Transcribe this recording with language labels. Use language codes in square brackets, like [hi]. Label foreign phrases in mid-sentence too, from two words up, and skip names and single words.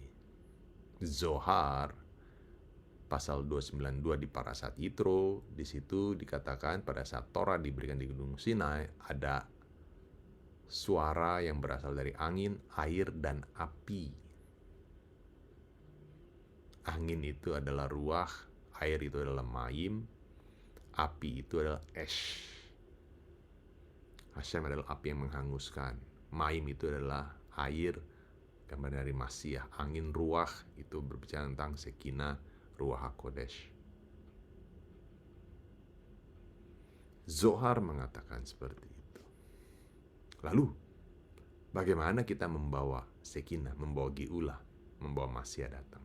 [id] Zohar pasal 292 di Parashat Yitro, di situ dikatakan pada saat Torah diberikan di Gunung Sinai ada suara yang berasal dari angin, air, dan api. Angin itu adalah ruah, air itu adalah mayim, api itu adalah esh. Hashem adalah api yang menghanguskan. Mayim itu adalah air, gambar dari Masiyah. Angin, ruah itu berbicara tentang Sekinah, [he] רוח הקודש. [id] Zohar mengatakan seperti itu. Lalu, bagaimana kita membawa Sekinah, membawa Geulah, membawa Masiah datang?